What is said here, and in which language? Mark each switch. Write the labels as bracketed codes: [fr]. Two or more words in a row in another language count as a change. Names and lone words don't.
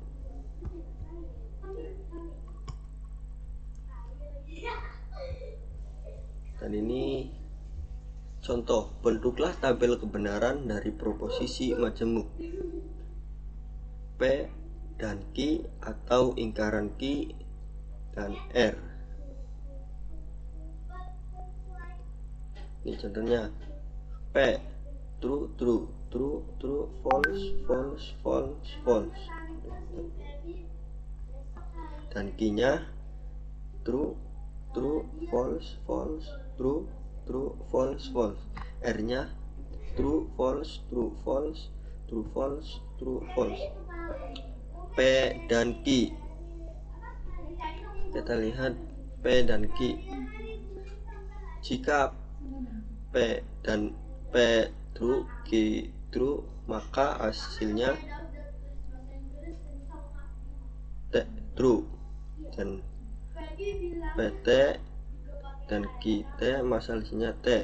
[id] Dan ini contoh, bentuklah tabel kebenaran dari proposisi majemuk P dan Q atau ingkaran Q dan R. Ini contohnya: [en] P true true true true false false false false, [id] dan Q-nya [en] true true false false true true false false. R-nya true false true false true false true false. [id] P dan Q, kita lihat P dan Q. Jika P dan P true, Q true, maka hasilnya T true, dan PT dan QT maka hasilnya T.